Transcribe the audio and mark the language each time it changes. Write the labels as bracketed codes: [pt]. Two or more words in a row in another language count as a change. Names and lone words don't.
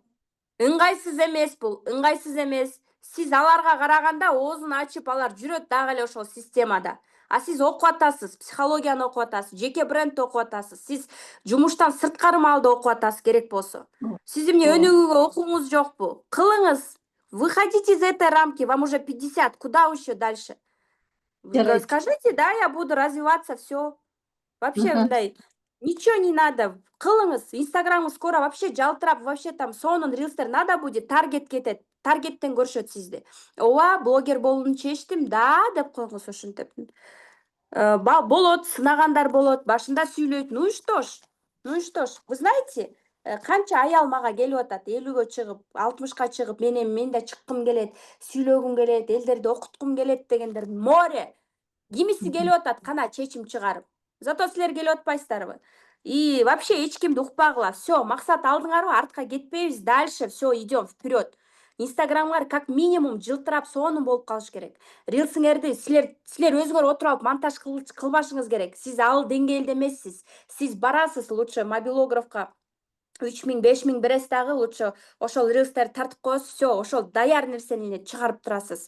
[ky] Ыңгайсыз эмес бул, ыңгайсыз эмес. Сиз аларга караганда оозун ачып, алар жүрөт дагы эле ошол системада. А сиз окуп атасыз, психологияны окуп атасыз, жеке брендти окуп атасыз. Сиз жумуштан сырткары маалда окуп атасыз керек болсо. Сиз эмне өнүгүүгө окууңуз жокпу? Кылыңыз. [ru] Выходите из этой рамки, вам уже 50, куда еще дальше? [ky] Жарайт. [ru] Скажите, да, я буду развиваться, все. Вообще мындай ничего не надо. [ky] Кылыңыз. Инстаграмы [ru] скоро вообще [ky] жалтырап, [ru] вообще там [ky] сонун рилстер [ru] надо будет, [ky] таргет кетет. Таргеттен көрүшөт сизди. Ооба, блогер болууну чечтим, да, деп коюңуз ошентип. Болот, сынагандар болот, башында сүйлөйт. [ru] Ну и что ж? Вы знаете, [ky] канча аял мага келип атат, 50-гө чыгып, 60-ка чыгып, мен да чыккым келет, сүйлөгүм келет, элдерди окуткум келет дегендер море. Кимиси келип атат, кана чечим чыгарып. Зато силер келип атпайсыздарбы? [ru] И вообще [ky] эч кимди укпагыла. Все, максат алдыңарбы, артка кетпейбиз, [ru] дальше все, идем вперед. [ky] Инстаграмга [ru] как минимум [ky] жылтырап сонун болуп калыш керек. Рилсиңерди силер өзүңөр отуруп алып монтаж кылбашыңыз керек. Сиз ал деңгээлде эмессиз. Сиз барасыз лучше мобилографка 3000 5000 бересиз дагы лучше ошол рилстерди тартып коесуз, все, ошол даяр нерсени чыгарып турасыз.